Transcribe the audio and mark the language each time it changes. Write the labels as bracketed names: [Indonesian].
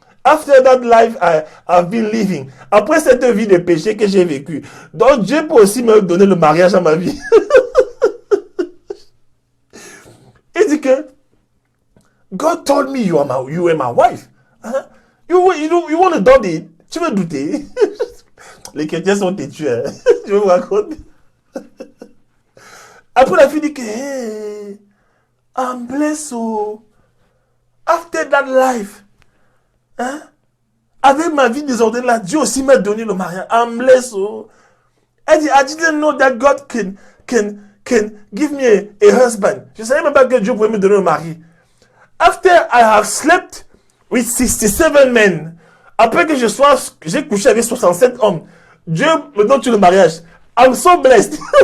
[English] After that life I've been living. [French] Après cette vie de péché que j'ai vécue. Donc Dieu peut aussi me donner le mariage à ma vie. Il dit que [English] God told me you are my wife. Hein? You want to doubt it? [French] Tu veux douter? Les chrétiens sont têtus. Hein? Je vais vous raconter. Après la fille dit que [English] hey, I'm blessed. [French] Oh. [English] After that life, [French] hein? Avec ma vie désordonnée là, Dieu aussi m'a donné le mariage. [English] I'm blessed. Oh. [French] Elle dit [English] I didn't know that God can give me a husband. [French] Je ne savais même pas que Dieu pouvait me donner un mari. [English] After I have slept with 67 men, [French] après que j'ai couché avec 67 hommes, Dieu me donne le mariage. [English] I'm so blessed.